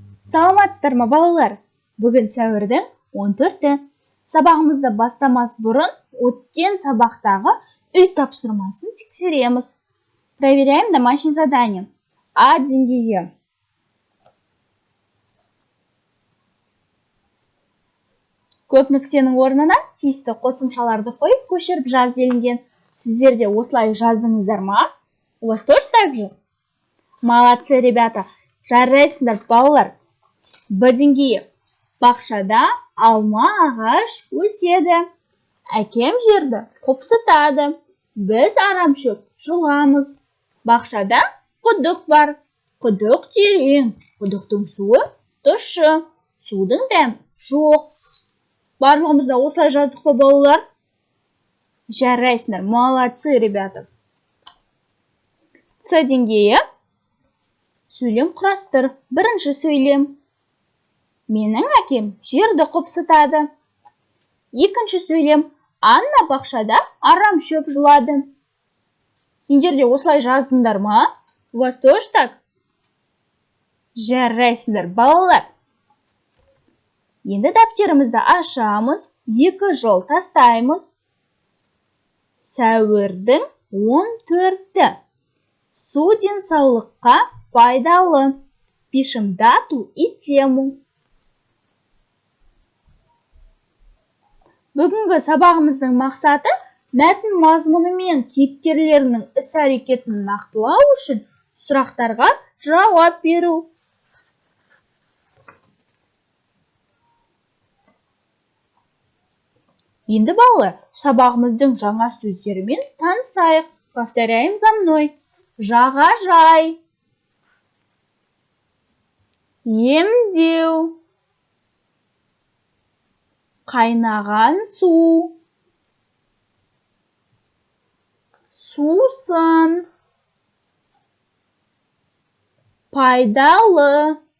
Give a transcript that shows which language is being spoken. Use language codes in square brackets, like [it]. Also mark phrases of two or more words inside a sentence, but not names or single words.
[kk] Саламатсыздар ма балалар? Бүгін сәуірдің 14-і. Сабағымызды бастамас бұрын өткен сабақтағы үй тапсырмасын тексереміз. [ru] Проверяем домашнее задание. [kk] А деңгейі. Көп нүктенің орнына тиісті қосымшаларды қойып көшіріп жаз делінген. Сіздер де осылай жаздыңыздар ма? [ru] У вас тоже так же? Молодцы, ребята. [kk] Жарайсыңдар, балалар. Б деңгейі. Бақшада алма ағаш өседі. Әкем жерді қопсытады. Біз арамшөп жұламыз. Бақшада құдық бар. Құдық терең. Құдықтың суы тұщы. Судың дәмі жоқ. Барлығымызда осылай жаздық па, балалар? Жарайсыңдар, [ru] молодцы, ребята. [kk] С деңгейі. Сөйлем құрастыр. Бірінші сөйлем. Менің әкем жерді қопсытады. Екінші сөйлем. Анна бақшада арамшөп жұлады. Сендер де осылай жаздыңдар ма? [ru] У вас тоже так? [kk] Жарайсыңдар, балалар. Енді дәптерімізді ашамыз, екі жол тастаймыз. Сәуірдің 14-і. Су денсаулыққа пайдалы. [ru] Пишем дату и тему. [kk] Бүгінгі сабағымыздың мақсаты мәтін мазмұны мен кейіпкерлерінің іс-әрекетін нақтылау үшін сұрақтарға жауап беру. Енді балалар, сабағымыздың жаңа сөздерімен танысайық. [ru] Повторяем за мной. [kk] Жағажай. Емдеу. Қайнаған су. Сусын. Пайдалы.